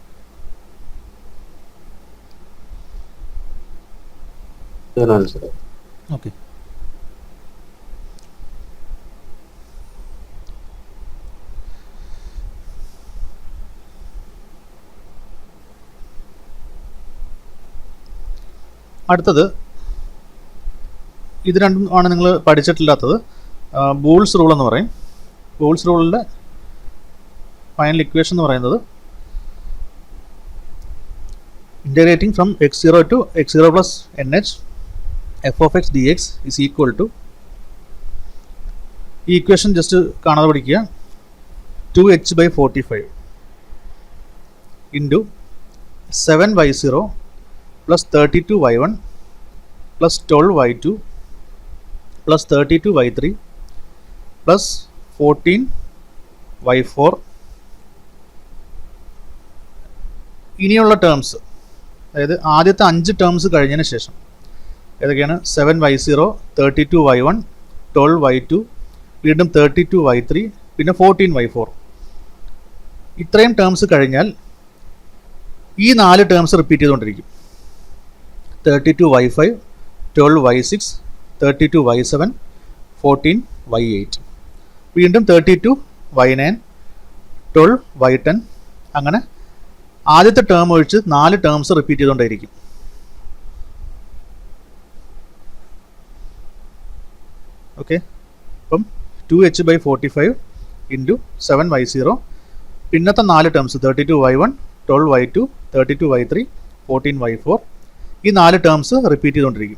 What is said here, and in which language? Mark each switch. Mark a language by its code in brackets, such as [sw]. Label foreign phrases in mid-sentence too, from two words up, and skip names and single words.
[ml] ഓക്കെ, അടുത്തത് ഇത് രണ്ടും ആണ് നിങ്ങൾ പഠിച്ചിട്ടില്ലാത്തത്. ബൂൾസ് റൂൾ എന്ന് പറയും. ബൂൾസ് റൂളിൻ്റെ [en] final equation [ml] എന്ന് പറയുന്നത് [en] integrating from x0 to x0 plus nh f of x dx is equal to, [ml] ഈ [en] equation just [ml] കാണാതെ പഠിക്കുക, 2h/45 [en] into 7y0 plus 32y1 plus 12y2 plus 32y3 plus 14y4. [ml] ഇനിയുള്ള ടേംസ്, അതായത് ആദ്യത്തെ 5 ടേംസ് കഴിഞ്ഞതിന് ശേഷം ഏതൊക്കെയാണ്? 7y0, 32y1, 12y2, വീണ്ടും 32y3, പിന്നെ 14y4. ഇത്രയും ടേംസ് കഴിഞ്ഞാൽ ഈ 4 [en] terms repeat [ml] ചെയ്തുകൊണ്ടിരിക്കും. 32y5, 12y6, 32y7, 14y8, വീണ്ടും 32y9, 12y10. അങ്ങനെ ആദ്യത്തെ ടേം ഒഴിച്ച് 4 [en] terms repeat [ml] ചെയ്തുകൊണ്ടേയിരിക്കും. ഓക്കെ, അപ്പം 2h/45 [en] into 7y0, [ml] പിന്നത്തെ 4 ടേംസ് 32y1, 12y2, 32y3, 14y4, ഈ 4 [en] terms repeat [ml] ചെയ്തുകൊണ്ടിരിക്കും.